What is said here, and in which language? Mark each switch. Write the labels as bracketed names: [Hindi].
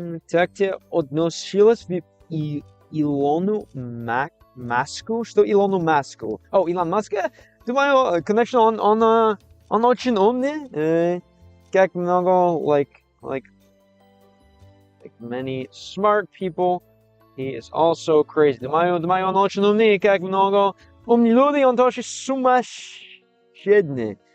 [Russian] Так тебе относилось в Илону Маску? Что Илону Маску? О, Илон Маск? Думаю, конечно, он очень умный. Как много, [English] like many smart people, he is also crazy. [Russian] Думаю, он очень умный, как много умных людей, он тоже сумасшедший.